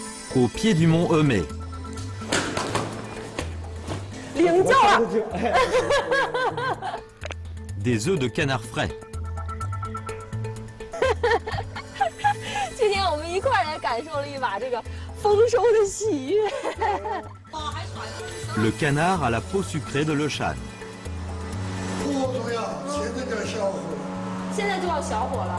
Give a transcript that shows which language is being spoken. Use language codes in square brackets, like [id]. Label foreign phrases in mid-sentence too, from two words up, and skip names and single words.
[fr] au pied du mont Emei. [zh] 领教了。 [fr] Des œufs de canard frais. [zh] 今天我们一块儿来感受了一把这个丰收的喜悦。 [fr] Le canard à la peau sucrée de l'Euchan. [zh] 现在就要小火了。